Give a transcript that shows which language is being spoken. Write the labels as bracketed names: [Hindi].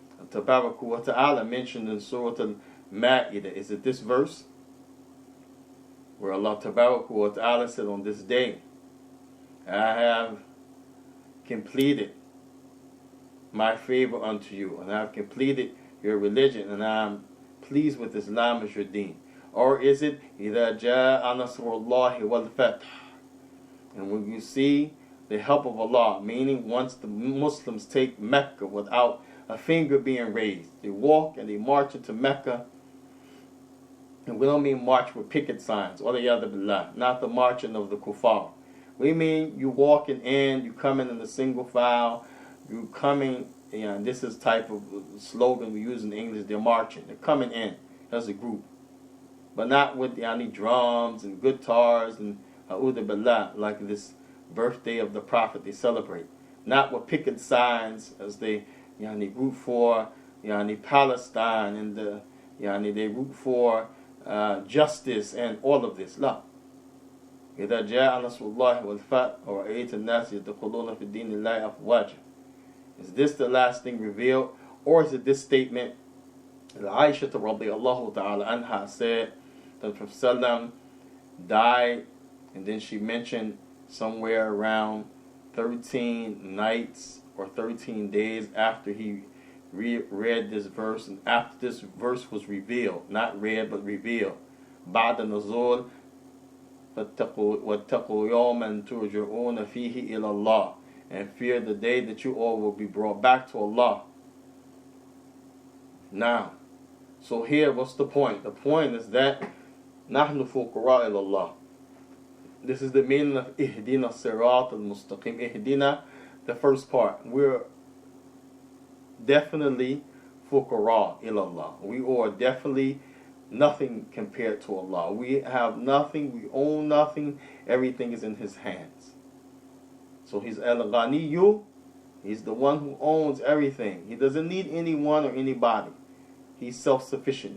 [English] Tabarak wa Ta'ala mentioned in Surah Al-Ma'idah. Is it this verse? Where Allah Tabarak wa Ta'ala said, on this day, I have completed my favor unto you, and I have completed your religion, and I am pleased with Islam as your deen. Or is it [Arabic] إِذَا جَاءَ نَصْرُ اللَّهِ وَالْفَتْحِ? [English] And when you see the help of Allah, meaning once the Muslims take Mecca without a finger being raised, they walk and they march into Mecca. And we don't mean march with picket signs, or the other billah, not the marching of the kuffar. We mean you walking in, you coming in a single file, you coming, and this is type of slogan we use in English, they're marching, they're coming in as a group. But not with drums and guitars and a'udhu billah, like this birthday of the Prophet they celebrate. Not with picket signs as they root for Palestine and they root for justice and all of this. [Arabic] La. إذا جاء نصر الله والفتح ورأيت الناس يدخلون في دين الله أفواجا. [English] Is this the last thing revealed, or is it this statement? Aisha radiyallahu ta'ala anha said that Prophet ﷺ died, and then she mentioned somewhere around 13 nights or 13 days after he read this verse, and after this verse was revealed, not read but revealed. [Arabic] بعد نزول واتقوا يوما ترجعون فيه إلى الله, [English] and fear the day that you all will be brought back to Allah. Now, so here, what's the point? The point is that [Arabic] نحن فقراء إلى الله. [English] This is the meaning of [Arabic] اهدنا الصراط المستقيم. [English] اهدنا, the first part. We're definitely [Arabic] فقراء إلى الله. [English] We are definitely nothing compared to Allah. We have nothing, we own nothing, everything is in His hands. So He's al-Ghaniyu, He's the one who owns everything. He doesn't need anyone or anybody. He's self-sufficient.